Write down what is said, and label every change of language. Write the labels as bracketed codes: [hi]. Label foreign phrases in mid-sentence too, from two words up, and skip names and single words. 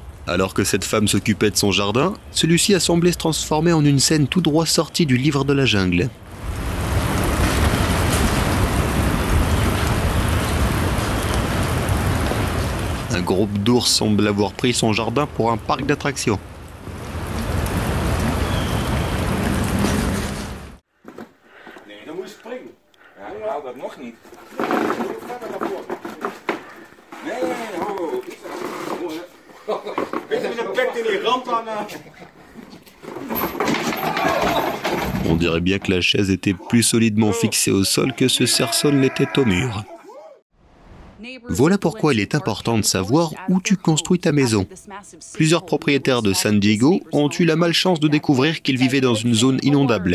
[fr] Alors que cette femme s'occupait de son jardin, celui-ci a semblé se transformer en une scène tout droit sortie du livre de la jungle. Un groupe d'ours semble avoir pris son jardin pour un parc d'attractions. [nl] Nee, dan moet je springen. Ja, ik haal dat nog niet. Nee, ho. Weet je met een pek in die rand aan. [fr] On dirait bien que la chaise était plus solidement fixée au sol que ce cerceau ne l'était au mur. Voilà pourquoi il est important de savoir où tu construis ta maison. Plusieurs propriétaires de San Diego ont eu la malchance de découvrir qu'ils vivaient dans une zone inondable.